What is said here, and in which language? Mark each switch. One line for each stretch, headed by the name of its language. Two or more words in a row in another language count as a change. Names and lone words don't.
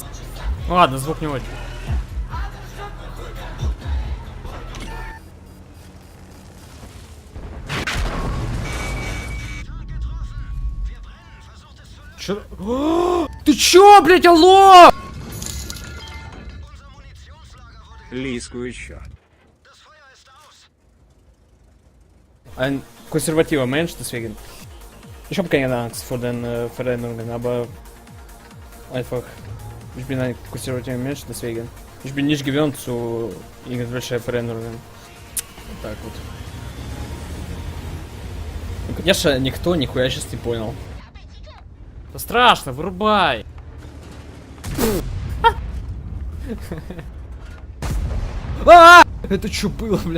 Russian: Ладно, звук не очень. Чё? Ты чё, блядь, алло? Лиску еще.
German: Ein konservativer Mensch, deswegen. Ich habe keine Angst vor den Veränderungen, aber einfach, ich bin ein konservativer Mensch, deswegen. Ich bin nicht gewöhnt zu irgendwelchen Veränderungen.
Russian: Вот так вот. Ну, конечно, никто нихуя сейчас не понял. Это страшно, вырубай! Это что было, блядь?